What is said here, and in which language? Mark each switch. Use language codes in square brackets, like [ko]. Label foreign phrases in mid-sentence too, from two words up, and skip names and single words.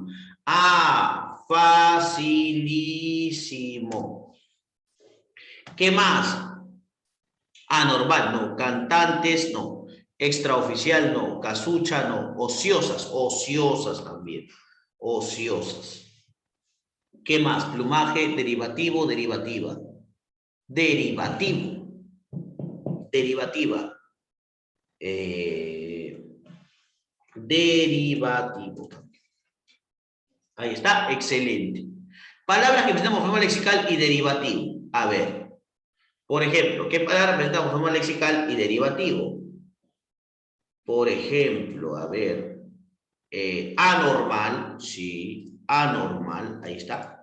[es] Ah, facilísimo. ¿Qué más? Anormal, no. Cantantes, no. Extraoficial, no. Casucha, no. Ociosas, ociosas también. Ociosas. ¿Qué más? Plumaje, derivativo, derivativa. Derivativo. Derivativa. Derivativo. Ahí está, excelente. Palabras que presentan morfema lexical y derivativo. A ver, por ejemplo, ¿qué palabras presentan morfema lexical y derivativo? Por ejemplo, a ver, anormal, sí, anormal, ahí está.